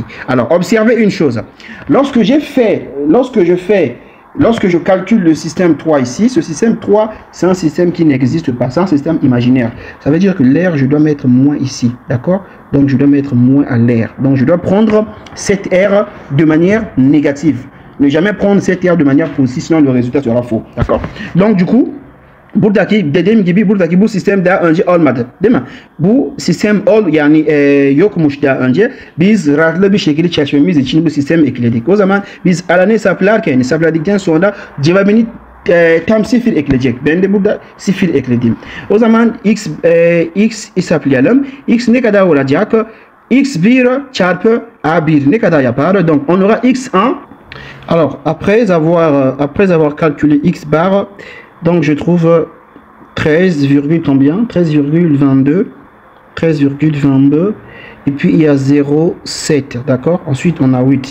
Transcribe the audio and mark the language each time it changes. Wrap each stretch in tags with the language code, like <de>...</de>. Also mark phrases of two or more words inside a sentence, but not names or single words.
<fr>Alors, observez une chose. Lorsque je calcule le système 3 ici, ce système 3, c'est un système qui n'existe pas. C'est un système imaginaire. Ça veut dire que l'air, je dois mettre moins ici. D'accord? Donc, je dois mettre moins à l'air. Donc, je dois prendre cet air de manière négative. Ne jamais prendre cet air de manière positive, sinon le résultat sera faux. D'accord? Donc, du coup,</fr> <tr>buradaki dediğim gibi buradaki bu sistem daha önce olmadı değil mi? Bu sistem yani yokmuş daha önce. Biz rahatlı bir şekilde çalışmamız için bu sistemi ekledik. O zaman biz alanı hesapladıktan sonra cevabını tam 0 ekleyecek. Ben de burada 0 ekledim. O zaman x hesaplayalım. X ne kadar olacak? X1 çarpı A1 ne kadar yapar?</tr> <fr>Donc on aura x1. Alors après avoir calculé x bar, donc je trouve 13, combien? 13,22. Et puis il y a 0,7. D'accord? Ensuite on a 8.</fr>